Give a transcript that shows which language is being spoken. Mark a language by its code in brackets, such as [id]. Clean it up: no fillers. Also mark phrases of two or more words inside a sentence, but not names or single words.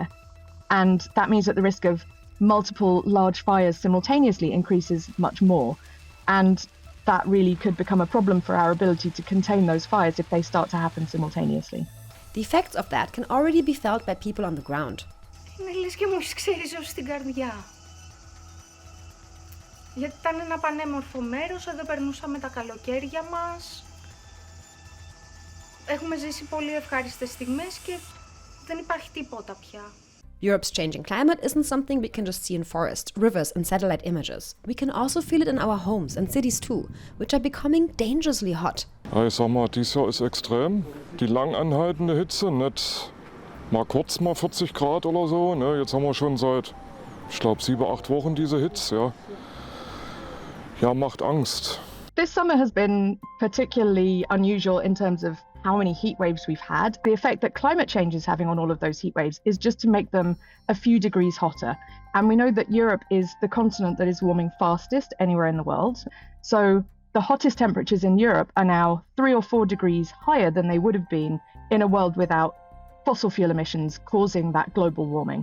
[en] And that means that the risk of multiple large fires simultaneously increases much more. And that really could become a problem for our ability to contain those fires if they start to happen simultaneously. The effects of that can already be felt by people on the ground. [el] Είναι λες και μου έχεις ξεριζώσει την καρδιά. Γιατί ήταν ένα πανέμορφο μέρος, εδώ περνούσαμε τα καλοκαίρια μας. Έχουμε ζήσει πολύ ευχάριστες στιγμές και δεν υπάρχει τίποτα πια. [en] Europe's changing climate isn't something we can just see in forests, rivers and satellite images. We can also feel it in our homes and cities too, which are becoming dangerously hot. [de] Ja, ich sag mal, dieses Jahr ist extrem. Die lang anhaltende Hitze, nicht mal kurz mal 40 Grad oder so. Ne? Jetzt haben wir schon seit, ich glaube, 7, 8 Wochen diese Hitze. Ja. Ja, macht Angst. [en] This summer has been particularly unusual in terms of how many heat waves we've had. The effect that climate change is having on all of those heat waves is just to make them a few degrees hotter. And we know that Europe is the continent that is warming fastest anywhere in the world. So the hottest temperatures in Europe are now 3 or 4 degrees higher than they would have been in a world without fossil fuel emissions causing that global warming.